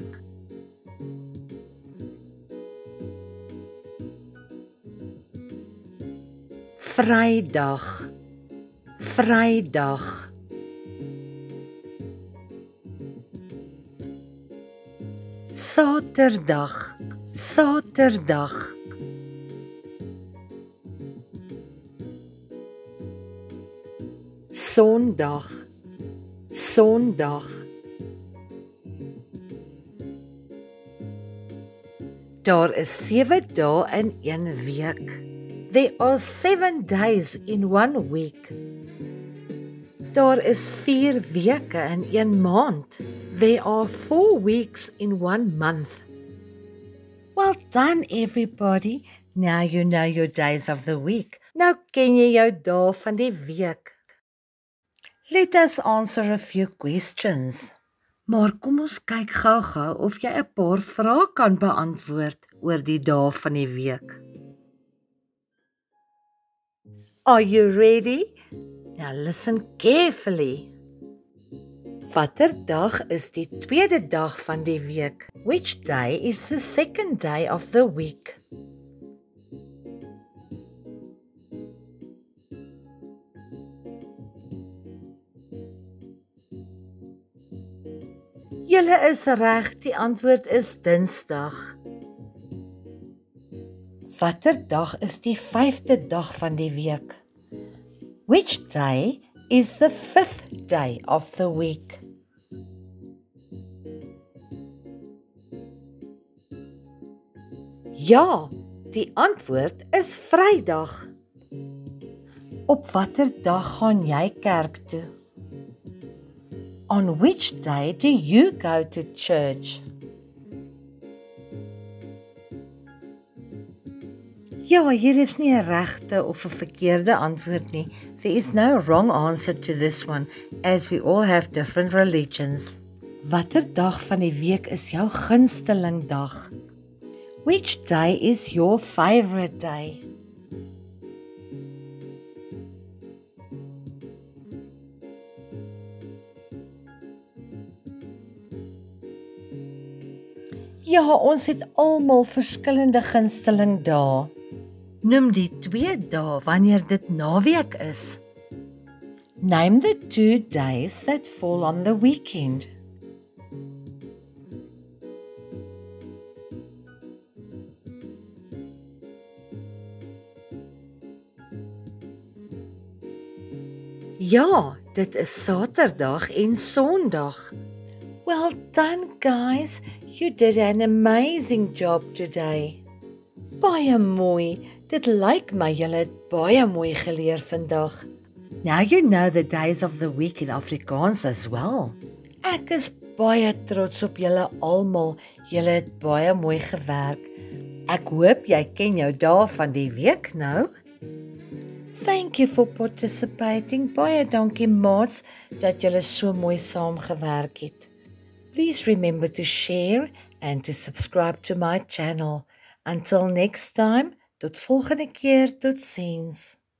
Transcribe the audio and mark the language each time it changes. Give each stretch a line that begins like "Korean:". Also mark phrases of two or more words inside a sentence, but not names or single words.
Afrikaans: Vrydag, Vrydag, Saterdag, Saterdag, Sondag, Sondag. Daar is 7 dae in 1 week.
English: There are 7 days in 1 week.
Afrikaans: Daar is 4 weke in 1 maand.
English: There are 4 weeks in 1 month. Well done everybody. Now you know your days of the week.
Afrikaans: Nou ken jy jou dae van die week.
English: Let us answer a few questions.
Afrikaans: Maar kom ons kyk gou-gou of jy 'n paar vrae kan beantwoord oor die dae van die week.
English: Are you ready? Now listen carefully.
Afrikaans: Watter dag is die tweede dag van die week?
English: Which day is the second day of the week?
Afrikaans: Julle is reg, die antwoord is Dinsdag. Watter dag is die 5de dag van die week?
English: Which day is the 5th day of the week?
Afrikaans: Ja, die antwoord is Vrydag. Op watter dag gaan jy kerk toe?
English: On which day do you go to church?
Afrikaans: Ja, hier is nie 'n regte of 'n verkeerde antwoord nie.
English: There is no wrong answer to this one, as we all have different religions.
Afrikaans: Watter dag van die week is jou gunsteling dag?
English: Which day is your favorite day?
Afrikaans: Ja, ons het almal verskillende gunsteling dae. Noem die 2 dae wanneer dit naweek is.
English: Name the 2 days that fall on the weekend.
Afrikaans: Ja, dit is Saterdag en Sondag.
English: Well done guys, you did an amazing job today.
Afrikaans: Baie mooi, dit lyk my julle het baie mooi geleer vandag.
English: Now you know the days of the week in Afrikaans as well.
Afrikaans: Ek is baie trots op julle almal. Julle het baie mooi gewerk. Ek hoop jy ken jou dae van die week nou.
English: Thank you for participating.
Afrikaans: Baie dankie maats dat julle so mooi saamgewerk het.
English: Please remember to share and to subscribe to my channel. Until next time,
Afrikaans: tot volgende keer, totsiens.